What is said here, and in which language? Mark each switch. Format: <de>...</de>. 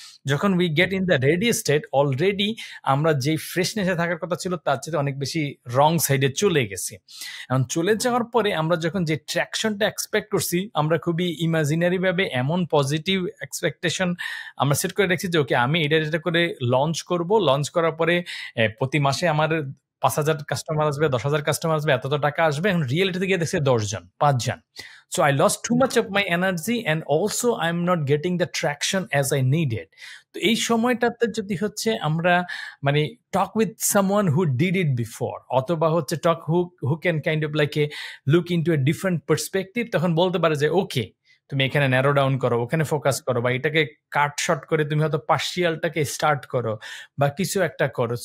<bn>যখন</bn> <en>we get in the ready state,</en> <bn>already আমরা যে ফ্রেশনেসে থাকার কথা ছিল তার চেয়ে অনেক বেশি রং সাইডে চলে গেছি। এখন চলে যাওয়ার পরে আমরা যখন যে ট্র্যাকশনটা এক্সপেক্ট করছি, আমরা আমরা খুবই ইমাজিনারি ভাবে এমন পজিটিভ এক্সপেকটেশন আমরা সেট করে রাখছি যে ওকে আমি এটা করে লঞ্চ করব, লঞ্চ করার পরে প্রতি মাসে আমার 5,000 কাস্টমার আসবে, 10,000 কাস্টমার আসবে, এত টাকা আসবে। এখন রিয়েলিটিতে গিয়ে দেখছে 10 জন, 5 জন।</bn> <en>So I lost too much of my energy and also I'm not getting the traction as I needed.</en> <bn>তো এই সময়টাতে যদি হচ্ছে আমরা মানে</bn> <en>talk with someone who did it before,</en> <bn>অথবা হচ্ছে</bn> <en>talk who can kind of like a look into a different perspective,</en> <bn>তখন বলতে পারে যে ওকে তুমি এখানে ন্যারো ডাউন করো, ওখানে ফোকাস করো, বা এটাকে কাট শর্ট করে তুমি হয়তো পার্শিয়ালটাকে স্টার্ট করো বা কিছু একটা করো।</bn>